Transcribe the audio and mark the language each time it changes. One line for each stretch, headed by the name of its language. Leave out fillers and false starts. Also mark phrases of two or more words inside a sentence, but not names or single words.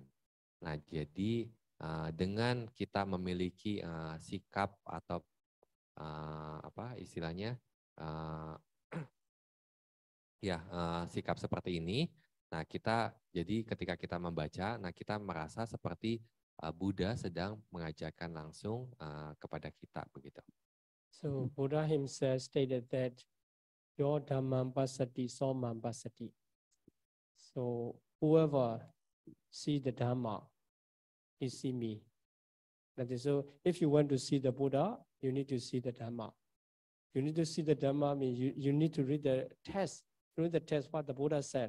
Indonesian: Nah, jadi dengan kita memiliki sikap atau apa istilahnya sikap seperti ini, nah kita jadi ketika kita membaca, nah kita merasa seperti Buddha sedang mengajarkan langsung kepada kita begitu.
English: So Buddha himself stated that your
Pali: dhammam pasati somam pasati.
English: So whoever see the Dhamma, he see me. That is, so if you want to see the Buddha, you need to see the Dhamma. You need to see the Dhamma means you need to read the text. Read the text what the Buddha said.